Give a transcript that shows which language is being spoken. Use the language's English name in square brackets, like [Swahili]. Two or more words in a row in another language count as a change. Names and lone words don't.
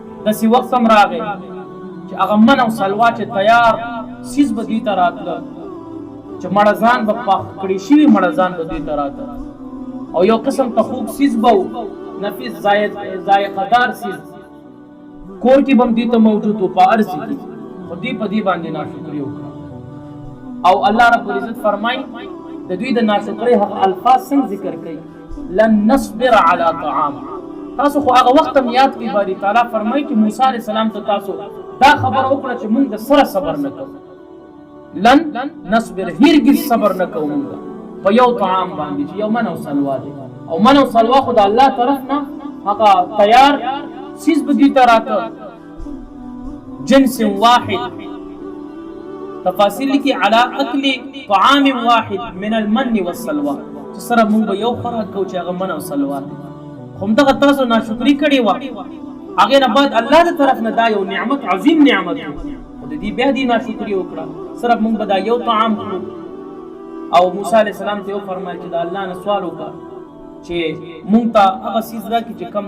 [Pashto] داسې وخت هم راغی چې هغه من او سلوا چې تیار سیز به دوی ته راتله چې مړزان به پاخ کړي شوي مړزان به دوی ته راته او یو قسم ته خوږ سیز به و نفیس ذایقه‌دار سیز کور کې به هم دوی ته موجود و په ارض کې خو دوی په دې باندې ناشکري وکړه او الله رب العزت فرمایي د دوی د ناشکرۍ هغه الفاظ څنګه ذکر کوي [Arabic] لن نصبر على طعام [Pashto] تاسو خو هغه وخت هم یاد کړئ باری تعالی فرمایي چې موسی علیه السلام ته تاسو دا خبره وکړه چې موږ د سره صبر نه کوو [Arabic] لن نصبر [Pashto] هرگز صبر نه کوو موږ په یو طعام باندې چې یو من او سلوا دی او من او سلوا خو د الله طرف نه هغه تیار چیز به دوی ته راته جنس واحد تفاصیل لیکي [Arabic] على اکل طعام واحد من المن والسلوا [Pashto] چې سره موږ به یو خوراک کوو چې هغه من او سلوا دی خو همدغه تاسو ناشکري کړې وه هغې نه بعد الله د طرف نه دا یو نعمت عظیم نعمت و خو د دې بیا دې ناشکري وکړه صرف موږ به دا یو طعام کړو او موسی علیه السلام ته وفرمایل چې د الله نه سوال وکړه چې موږ ته هغه څیز راکړي چې کم